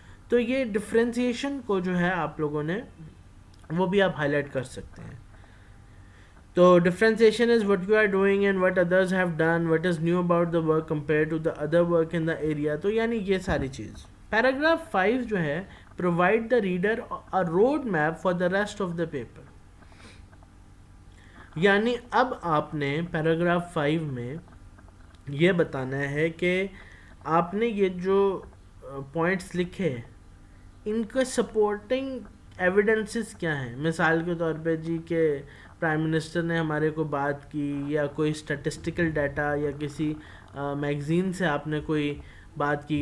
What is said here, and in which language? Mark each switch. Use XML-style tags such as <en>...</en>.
<ur>تو یہ ڈفرینسیشن کو جو ہے آپ لوگوں نے وہ بھی آپ ہائی لائٹ کر سکتے ہیں. تو</ur> <en>Differentiation is what you are doing and what others have done, what is new about the work compare to the other work in the area.</en> <ur>تو یعنی یہ ساری چیز.</ur> <en>Paragraph 5 جو ہے provide the reader a road map for the rest of the paper.</en> <ur>یعنی اب آپ نے پیراگراف 5 میں یہ بتانا ہے کہ آپ نے یہ جو پوائنٹس لکھے ان کے سپورٹنگ ایویڈنسز کیا ہیں. مثال کے طور پہ جی کہ پرائم منسٹر نے ہمارے کو بات کی, یا کوئی اسٹیٹسٹیکل ڈیٹا, یا کسی میگزین سے آپ نے کوئی بات کی.</ur>